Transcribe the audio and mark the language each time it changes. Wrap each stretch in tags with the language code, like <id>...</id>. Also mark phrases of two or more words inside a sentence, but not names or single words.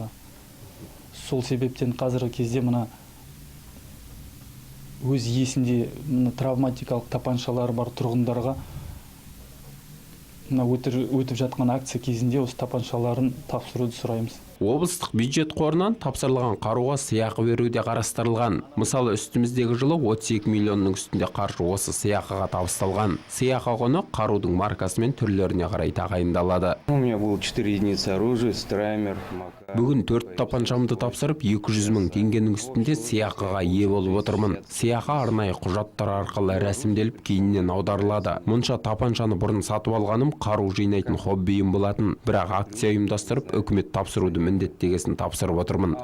<kk>Сол себептен қазіргі кезде өз иесінде травматикалық тапаншалары бар тұрғындарға өтіп жатқан акция кезінде осы тапаншаларын тапсыруды сұраймыз. Облыстық бюджет қорынан тапсырылған қаруға сыйақы беруде қарастырылған. Мысалы, үстіміздегі жылы 32 миллионның үстінде қаржы осы сыйақыға табысталған. Сыйақы құны қарудың маркасы мен түрлеріне қарай тағайындалады.</kk> <ru>У меня было 4 единицы оружия, страймер, макар.</ru> <kk>Бүгін 4 тапаншамды тапсырып 200 мың теңгенің үстінде сыйақыға ие болып отырмын. Сыйақы арнайы құжаттар арқылы рәсімделіп кейіннен аударылады. Мұнша тапаншаны бұрын сатып алғаным қару жинайтын хоббиім болатын. Бірақ акция ұйымдастырып үкімет тапсыруды міндеттегесін тапсырып отырмын.</kk>